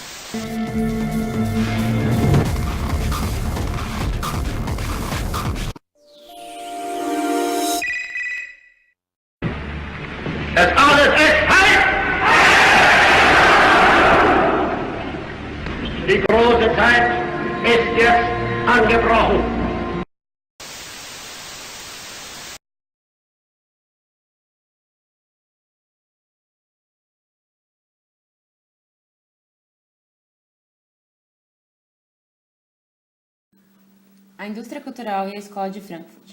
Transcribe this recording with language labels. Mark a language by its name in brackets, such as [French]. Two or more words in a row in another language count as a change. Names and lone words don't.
[German] Das alles ist heiß! Die große Zeit ist jetzt angebrochen. [Portuguese] A indústria cultural e a Escola de Frankfurt.